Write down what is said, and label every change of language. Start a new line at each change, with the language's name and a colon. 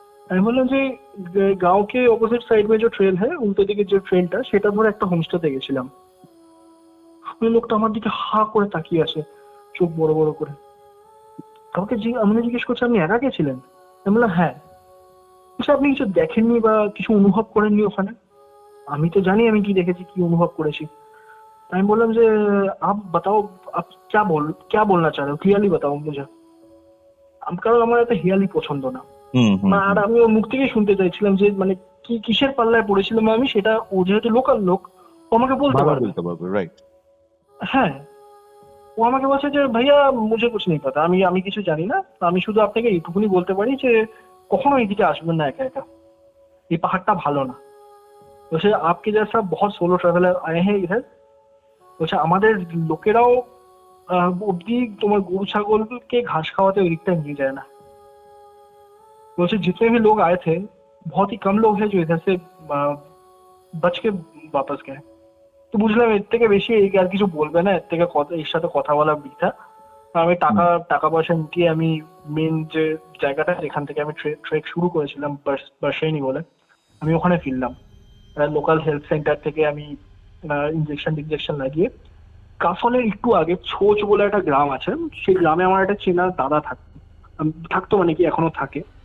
Bangla: আমি বললাম যে গাঁও কে অপোজিট সাইড
Hindi: में जो ट्रेल है
Bangla: উল্টো দিকে যে ট্রেনটা সেটা ধরে একটা হোমস্টেতে গেছিলাম। ওই লোকটা আমার দিকে হা করে তাকিয়ে আছে, চোখ বড় বড় করে। আমাকে জিজ্ঞেস করছে আপনি একা গেছিলেন? আমি বললাম হ্যাঁ। বলছে আপনি কিছু দেখেননি বা কিছু অনুভব করেননি ওখানে? আমি তো জানি আমি কি দেখেছি কি অনুভব করেছি। আমি বললাম যে
Hindi: আপ বাতাও, আপ क्या बोलना चाह रहे हो, क्लियरली बताओ मुझे।
Bangla: কারণ আমার এত হিয়ালি পছন্দ না। আর আমি ওর মুখ থেকেই শুনতে চাইছিলাম যে মানে কি কিসের পাল্লায় পড়েছিলাম আমি, সেটা ও যেহেতু লোকাল লোক ও আমাকে বলতে পারবে। রাইট। হ্যাঁ, ও আমাকে বলছে যে
Hindi: ভাইয়া মুঝে কুছ নেই পাতা,
Bangla: আমি কিছু জানি না, আমি শুধু আপনাকে এইটুকুনি বলতে পারি যে কখনো এইদিকে আসবেন না একা একা, এই পাহাড়টা ভালো না। বলছে
Hindi: আপকে জैसा बहुत सोलो ट्रैवलर आए हैं इधर।
Bangla: বলছে আমাদের লোকেরাও অব্দি তোমার গরু ছাগলকে ঘাস খাওয়াতে ওই দিকটা নিয়ে যায় না। বলছে
Hindi: जितने भी लोग आए थे बहुत ही कम लोग हैं जो इधर से बच के वापस गए।
Bangla: তো বুঝলাম এর থেকে বেশি আর কিছু বলবে না, এর থেকে এর সাথে কথা বলা বৃথা। আমি টাকা পয়সা মিটিয়ে আমি মেন যে জায়গাটা এখান থেকে আমি ট্রেক শুরু করেছিলাম বার্শেনি বলে, আমি ওখানে ফিরলাম। লোকাল হেলথ সেন্টার থেকে আমি ইনজেকশন লাগিয়ে কাফনের একটু আগে ছোচ বলে একটা গ্রাম আছে, সেই গ্রামে আমার একটা চেনা দাদা থাকতো, মানে কি এখনো থাকে।